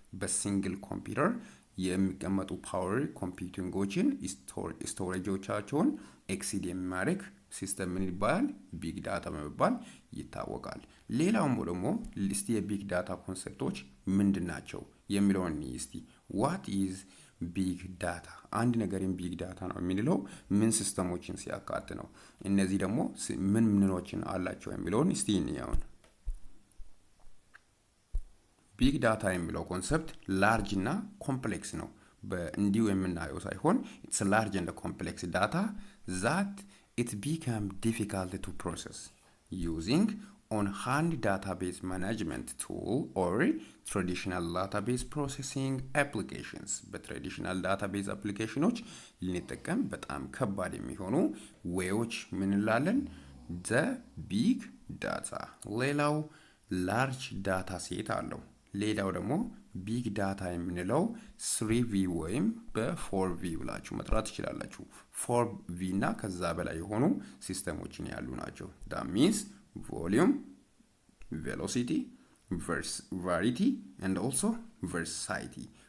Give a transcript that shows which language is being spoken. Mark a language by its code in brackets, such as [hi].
[am] በሲንግል ኮምፒውተር የሚቀመጡ ፓወር ኮምፒውቲንጎችን ስቶሬጆቻቸውን ኤክሲድ የሚያደርግ ሲስተም ምን ይባላል? ቢግ ዳታ በመባል ይታወቃል። ሌላውም ደግሞ ሊስት የቢግ ዳታ ኮንሰፕቶች ምንድናቸው የሚለውን እስቲ [en] what is big data? [am] አንድ ነገርን ቢግ ዳታ ነው የሚለው ምን ሲስተሞችን ሲያካት ነው? እነዚህ ደግሞ ምን ምኖችን አላቸው የሚለውን እስቲ እንየው። ቢግ ዳታ የሚለው ኮንሰፕት ላርጅ እና ኮምፕሌክስ ነው። በእንዲሁ የምናየው ሳይሆን [en] it's large and complex data that it become difficult to process using on hand database management tool or traditional database processing applications. [am] በትራዲሽናል ዳታቤዝ አፕሊኬሽኖች ልንጠቀም በጣም ከባድ የሚሆኑ ዌዎች ምን እንላለን? [en] the big data። [am] ሌላው ላርጅ ዳታ ሴት አለው። ሌላው ደግሞ ቢግ ዳታ የምንለው 3V ወይም በ4V ብላችሁ መጥራት ትችላላችሁ። 4V እና ከዛ በላይ የሆኑ ሲስተሞችን ያሉ ናቸው። [en] that means volume, velocity, variety and also versatility.